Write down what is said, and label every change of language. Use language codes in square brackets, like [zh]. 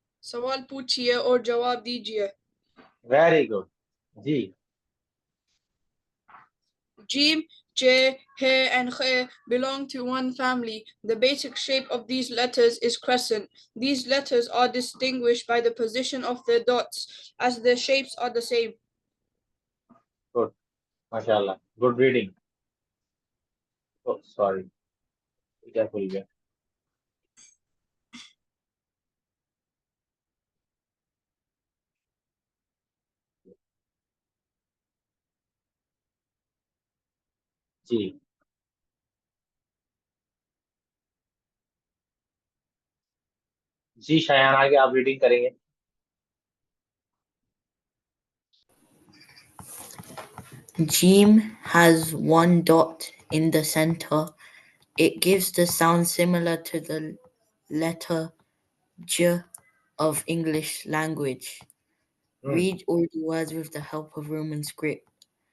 [hi] सवाल पूछिए और जवाब दीजिए. Very good. Ji. [en] Jim, J, He, and Khe belong to one family. The basic shape of these letters is crescent. These letters are distinguished by the position of their dots, as their shapes are the same. [hi] Good, माशाल्लाह, good reading. Sorry, क्या भूल गया। जी। जी शायान, आगे आप reading करेंगे। [en] Jim has one dot in the center. It gives the sound similar to the letter J of English language. Read all the words with the help of Roman script.